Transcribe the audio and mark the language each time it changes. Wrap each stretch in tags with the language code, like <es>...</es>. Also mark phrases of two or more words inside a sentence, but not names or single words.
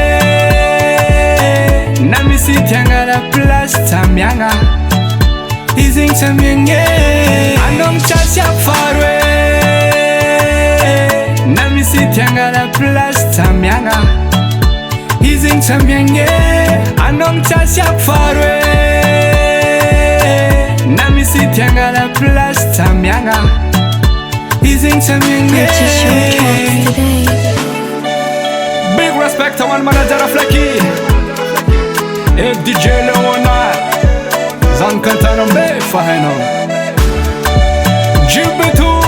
<mg>na misy tiangala place tsamiagna izigny tsamiagne anao mitsasiako faroe na misy tiangala place tsamiagna izigny tsamiagne anao mitsasiako faroe na misy tiangala place tsamiagna izigny tsamiagne.</mg> <en>Purchase your tracks today. Big respect to one manager Flecky et DJ Leonard Zan Kantanombe Faheno Jubito</en>